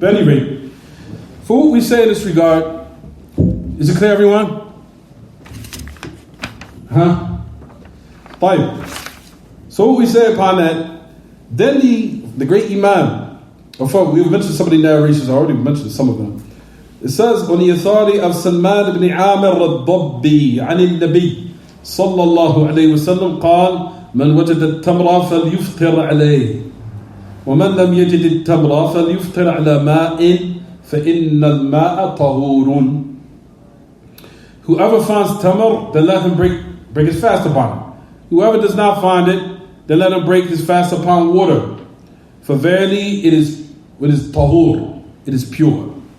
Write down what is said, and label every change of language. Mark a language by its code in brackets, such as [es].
[en] But anyway, for what we say in this regard, is it clear, everyone? [ar] طيب. [en] So what we say upon that, then the great Imam, we've mentioned some of the narrations already, we mentioned some of them. It says, on the authority of Salman ibn Amir al-Dabbi, [ar] عن النبي صلى الله عليه وسلم قال من وجد التمر فليفطر عليه ومن لم يجد التمر فليفطر على ماء فإن الماء طهور. [en] Whoever finds tamar, then let him break his fast upon it. Whoever does not find it, then let him break his fast upon water. For verily it is tahur, it is pure.